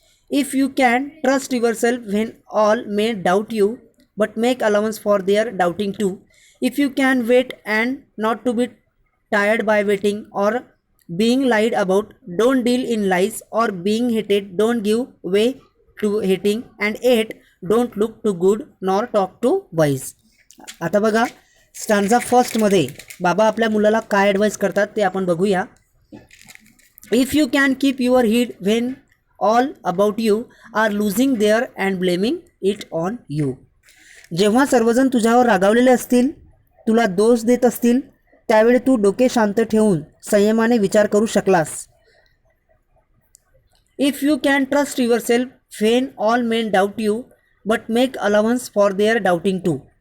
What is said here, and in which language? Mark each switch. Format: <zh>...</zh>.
<en>If you can trust yourself when all may doubt you, but make allowance for their doubting too. If you can wait and not to be tired by waiting or being lied about, don't deal in lies, or being hated, don't give way to hating, and yet don't look too good nor talk too wise.</en> <mr>आता बघा, stanza फर्स्टमध्ये बाबा आपल्या मुलाला काय advice करतात ते आपण बघूया.</mr> <en>If you can keep your head when all about you are losing their and blaming it on you.</en> <mr>जेव्हा सर्वजण तुझ्यावर रागावलेले असतील, तुला दोष देत असतील, त्यावेळी तू डोके शांत ठेवून संयमाने विचार करू शकलास.</mr> <en>If you can trust yourself when all men doubt you but make allowance for their doubting too.</en>